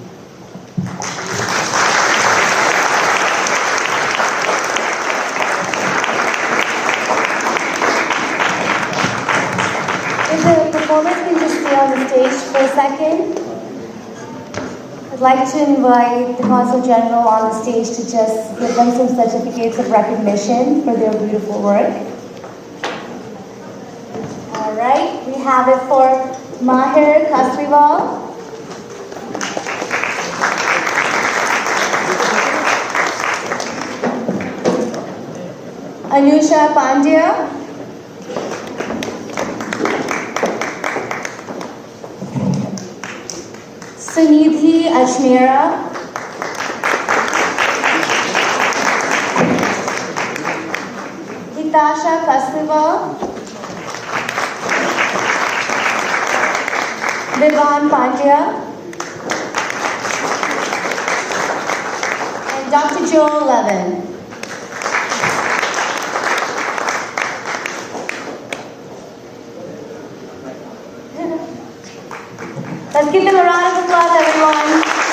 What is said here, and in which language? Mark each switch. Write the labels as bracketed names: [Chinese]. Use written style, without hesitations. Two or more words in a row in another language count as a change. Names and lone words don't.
[English] If the performers can just stay on the stage for a second. I'd like to invite the Consul General on the stage to just give them some certificates of recognition for their beautiful work. All right, we have it for Mahavir Kasriwal. Anusha Pandya. Sunidhi Ashmera. Hitasha Kasriwal. Vivan Pandya. And Dr. Joel Levin. Let's give them a round of applause, everyone.